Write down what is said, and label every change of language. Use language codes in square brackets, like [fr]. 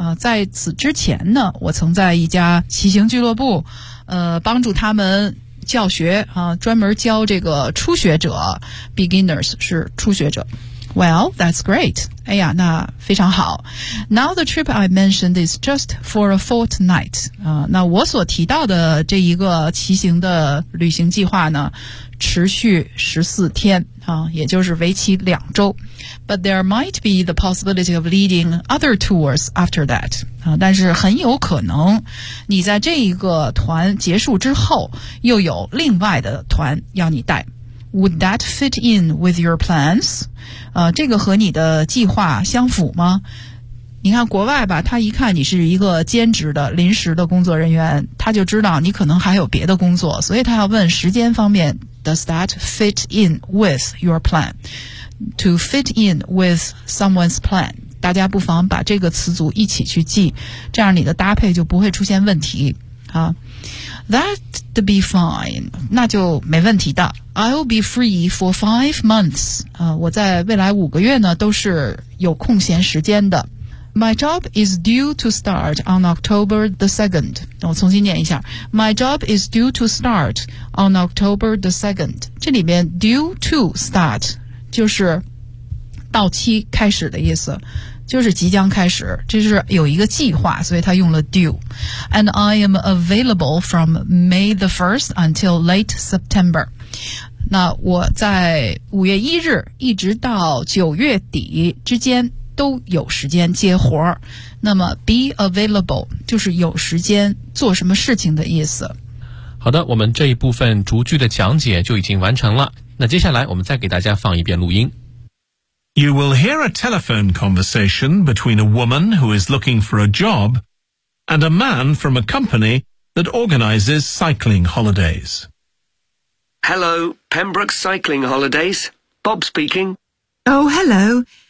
[zh] 在此之前呢我曾在一家骑行俱乐部帮助他们教学专门教这个初学者 beginners 是初学者。 [en] Well, that's great. [zh] 哎呀，那非常好。 [en] Now the trip I mentioned is just for a fortnight. [zh] 那我所提到的这一个骑行的旅行计划呢，持续14天，也就是为期两周。 [en] But there might be the possibility of leading other tours after that. [zh] 但是很有可能你在这一个团结束之后，又有另外的团要你带。 [en] Would that fit in with your plans? [zh] 这个和你的计划相符吗？你看国外吧，他一看你是一个兼职的临时的工作人员，他就知道你可能还有别的工作，所以他要问时间方面 [en] Does that fit in with your plan? To fit in with someone's plan, [zh] 大家不妨把这个词组一起去记，这样你的搭配就不会出现问题啊。 [en] That'd be fine, [zh] 那就没问题的。 [en] I'll be free for 5 months. [zh] 我在未来五个月呢都是有空闲时间的。 [en] My job is due to start on October the 2nd. [zh] 我重新念一下。 [en] My job is due to start on October the 2nd. [zh] 这里面 due to start 就是到期开始的意思。就是即将开始，这是有一个计划，所以他用了 due. [en] And I am available from May the 1st until late September. [zh] 那我在5月1日一直到9月底之间都有时间接活。那么 be available 就是有时间做什么事情的意思。好的，我们这一部分逐句的讲解就已经完成了。那接下来我们再给大家放一遍录音。 [en] You will hear a telephone conversation between a woman who is looking for a job and a man from a company that organizes cycling holidays. Hello, Pembroke Cycling Holidays. Bob speaking. Oh, hello.